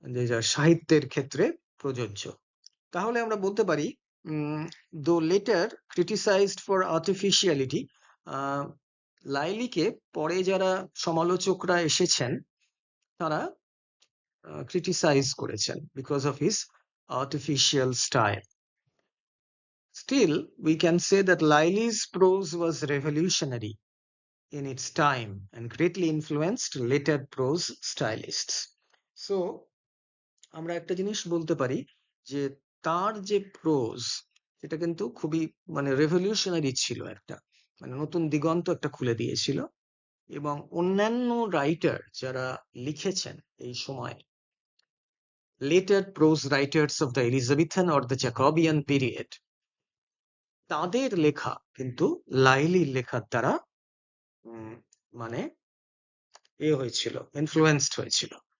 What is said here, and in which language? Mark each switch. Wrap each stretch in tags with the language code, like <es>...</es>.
<bn>যা সাহিত্যের ক্ষেত্রে প্রযোজ্য। তাহলে আমরা বলতে পারি</bn> <en>though later criticized for artificiality,</en> <bn>লাইলিকে পরে যারা সমালোচকরা এসেছেন তারা ক্রিটিসাইজ করেছেন</bn> <en>Because of his artificial style. Still, we can say that Lyly's prose was revolutionary in its time and greatly influenced later prose stylists.</en> <bn>So, আমরা একটা জিনিস বলতে পারি যে তার যে প্রোজ সেটা কিন্তু খুবই মানে রেভলিউশনারি ছিল, একটা মানে নতুন দিগন্ত একটা খুলে দিয়েছিল। এবং অন্যান্য রাইটার যারা লিখেছেন এই সময়,</bn> <en>later prose writers of the Elizabethan or the Jacobean period,</en> <bn>তাদের লেখা কিন্তু লাইলির লেখার দ্বারা মানে হয়েছিল, ইনফ্লুয়েন্সড হয়েছিল।</bn>